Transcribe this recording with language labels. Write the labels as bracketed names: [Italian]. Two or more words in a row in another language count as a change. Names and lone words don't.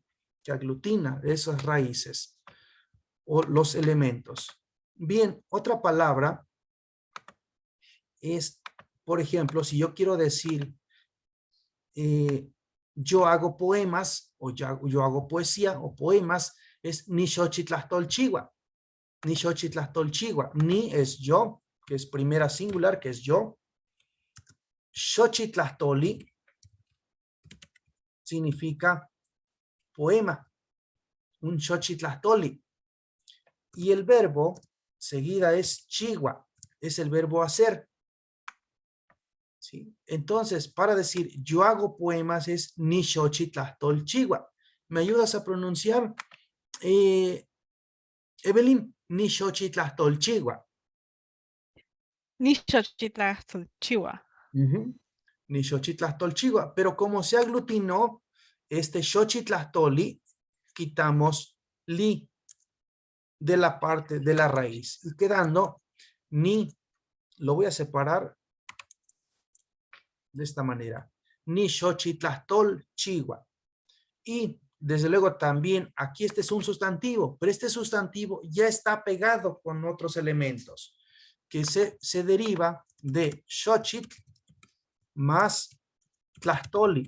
[Spanish] Que aglutina esas raíces o los elementos. Bien, otra palabra es, por ejemplo, si yo quiero decir yo hago poemas o yo hago poesía o poemas, es [Nahuatl languages] ni xochitlastolchigua. Ni xochitlastolchigua. [Spanish] Ni es yo, que es primera singular, que es yo. Xochitlastoli significa poema. Un xochitlastoli. Y el verbo seguida es chigua. Es el verbo hacer. ¿Sí? Entonces, para decir yo hago poemas es [Nahuatl languages] ni xochitlastolchigua. [Spanish] ¿Me ayudas a pronunciar? Evelyn, [Nahuatl languages] ni xochitlastolchigua. Ni xochitlastolchigua. Ni xochitlastolchigua. [Spanish] Pero como se aglutinó este xochitlastoli, quitamos li de la parte de la raíz. Y quedando ni, lo voy a separar de esta manera. [Nahuatl languages] Ni xochitlastolchigua. [Spanish] Y desde luego también aquí este es un sustantivo, pero este sustantivo ya está pegado con otros elementos que se deriva de xochitl más tlastoli.